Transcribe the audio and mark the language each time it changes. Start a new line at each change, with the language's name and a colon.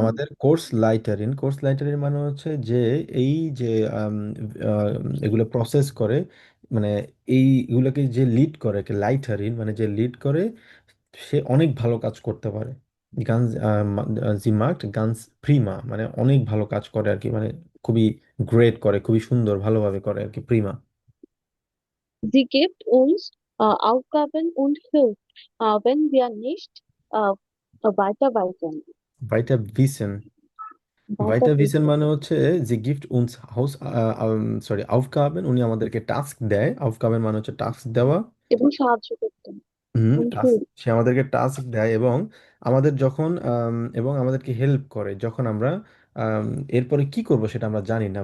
Bangla: আমাদের কোর্স লাইটারিন মানে হচ্ছে যে এই যে আম, আহ, এগুলো প্রসেস করে, মানে এইগুলোকে যে লিড করে, লাইটারিন মানে যে লিড করে, সে অনেক ভালো কাজ করতে পারে। গানস জি মার্কড গানস প্রিমা, মানে অনেক ভালো কাজ করে আর কি, মানে খুবই গ্রেট করে, খুবই সুন্দর ভালোভাবে করে আর কি, Prima.
German: Sie gibt uns Aufgaben und hilft, wenn wir nicht äh, weiterweisen.
Bangla: ভাইটা ভিসেন, ভাইটা ভিসেন
German: Weiterwissen
Bangla: মানে হচ্ছে যে গিফট উনস হাউস, সরি আউফগাবেন, উনি আমাদেরকে টাস্ক দেয়। আউফগাবেন মানে হচ্ছে টাস্ক দেওয়া। এবং সাহায্য করতেন হুম,
German: und
Bangla: টাস্ক,
German: hilft.
Bangla: সে আমাদেরকে টাস্ক দেয় এবং আমাদের যখন এবং আমাদেরকে হেল্প করে যখন আমরা আম, এরপরে কি করব সেটা আমরা জানি না।